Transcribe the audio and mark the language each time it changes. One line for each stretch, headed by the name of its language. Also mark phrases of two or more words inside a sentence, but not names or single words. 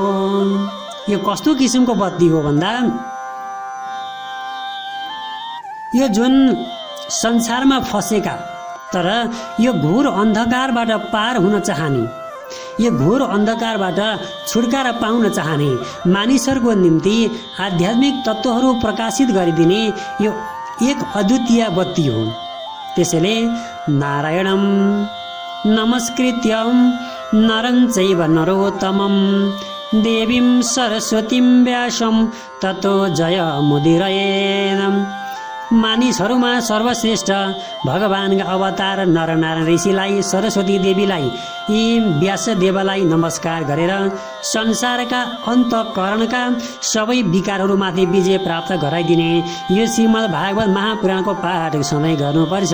Nepali: यो कस्तो किसिमको बत्ती हो भन्दा, यो जुन संसारमा फसेका तर यो घोर अन्धकारबाट पार हुन चाहने, यो घोर अन्धकारबाट छुटकारा पाउन चाहने मानिसहरूको निम्ति आध्यात्मिक तत्त्वहरू प्रकाशित गरिदिने यो एक अद्वितीय बत्ती हो।
Sanskrit: त्यसैले नारायणं नमस्कृत्यं नरं चैव नरोत्तमं देवीं सरस्वतीं व्यासं ततो जयमुदीरयेत्।
Nepali: मानिसहरूमा सर्वश्रेष्ठ भगवानका अवतार नरनारायण ऋषिलाई, सरस्वती देवीलाई, यी व्यासदेवलाई नमस्कार गरेर संसारका अन्तःकरणका सबै विकारहरूमाथि विजय प्राप्त गराइदिने यो श्रीमद् भागवत महापुराणको पाठ सधैँ गर्नुपर्छ।